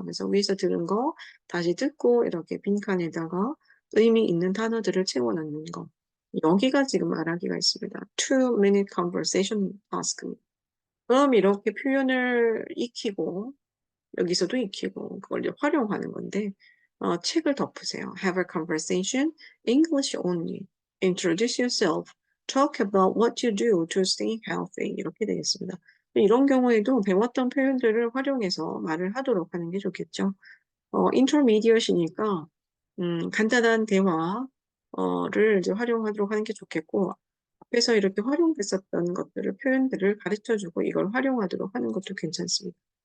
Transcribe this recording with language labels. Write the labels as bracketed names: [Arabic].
[Korean] 그래서 위에서 들은 거 다시 듣고 이렇게 빈칸에다가 의미 있는 단어들을 채워넣는 거. 여기가 지금 말하기가 있습니다. [English] 2-minute conversation task. [Korean] 그럼 이렇게 표현을 익히고, 여기서도 익히고, 그걸 이제 활용하는 건데, 책을 덮으세요. [English] Have a conversation, English only. Introduce yourself. Talk about what you do to stay healthy. [Korean] 이렇게 되겠습니다. 이런 경우에도 배웠던 표현들을 활용해서 말을 하도록 하는 게 좋겠죠. intermediate이니까, 간단한 대화를 이제 활용하도록 하는 게 좋겠고, 앞에서 이렇게 활용됐었던 것들을, 표현들을 가르쳐주고 이걸 활용하도록 하는 것도 괜찮습니다.